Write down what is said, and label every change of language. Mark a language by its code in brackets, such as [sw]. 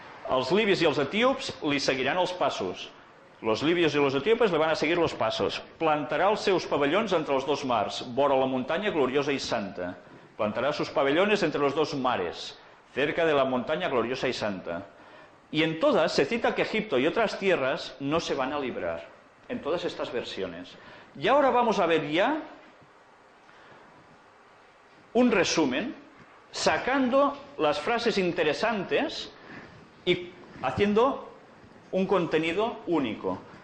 [ca] Els libis i els etíops li seguiran els passos. [es] Los libios y los etíopes le van a seguir los pasos. [ca] Plantarà els seus pavellons entre els dos mars, vora la muntanya gloriosa y santa. [es] Plantará sus pabellones entre los dos mares, cerca de la montaña gloriosa y santa. Y en todas se cita que Egipto y otras tierras no se van a librar, en todas estas versiones. Y ahora vamos a ver ya un resumen, sacando las frases interesantes y haciendo un contenido único.